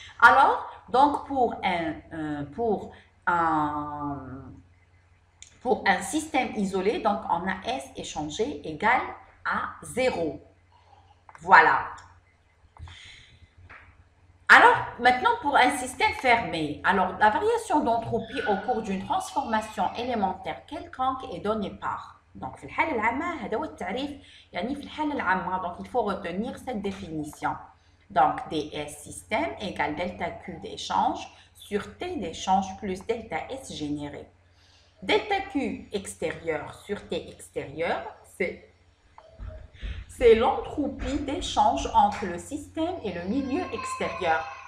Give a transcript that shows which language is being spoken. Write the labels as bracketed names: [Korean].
[French] Alors, donc pour un système isolé, donc on a S échangé égale à 0. Voilà. Alors, Maintenant, pour un système fermé, alors la variation d'entropie au cours d'une transformation élémentaire quelconque est donnée par. [Arabic] Donc, في الحالة العامة هذا هو التعريف يعني في الحالة العامة. [French] Donc, il faut retenir cette définition. Donc, ds système égale delta Q d'échange sur T d'échange plus delta S généré. Delta Q extérieur sur T extérieur, c'est l'entropie d'échange entre le système et le milieu extérieur.